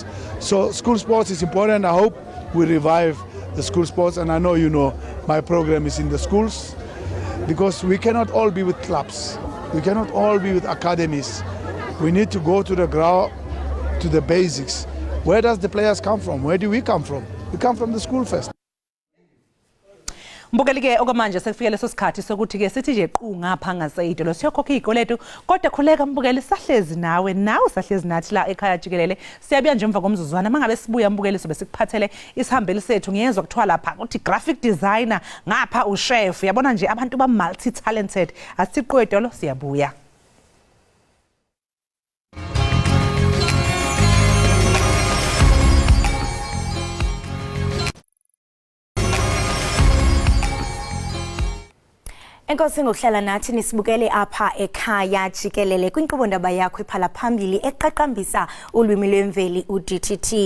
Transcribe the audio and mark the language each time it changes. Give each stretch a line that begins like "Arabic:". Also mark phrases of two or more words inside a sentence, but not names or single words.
English: So school sports is important. I hope we revive the school sports, and I know you know my program is in the schools, because we cannot all be with clubs. We cannot all be with academies. We need to go to the ground, to the basics. Where does the players come from? Where do we come from? We come from the school first.
Zulu: Mbukeli ke okwamanje sekufike leso sikhathi sokuthi ke sithi nje qhu ngapha ngaseyidolo siyokhokha izikweletu kodwa khuleka mbukeli sahlezi nawe sahlezi nathi la ekhaya Jikelele siyabuya nje emva komzuzwana mangabe sibuya mbukeli sobe sikuphathele isihambeli sethu ngiyezwa kuthiwa lapha uthi
English: graphic designer
Zulu: ngapha uchef yabona nje abantu ba
English: multi talented
Zulu: asiqhwe idolo siyabuya.
Xhosa: Enkosi ngokuhlala nathi nisibukele apha ekhaya Jikelele kwinkqubo ndaba yakho iphala phambili eqaqambisa ulwimi lwemveli uDTT.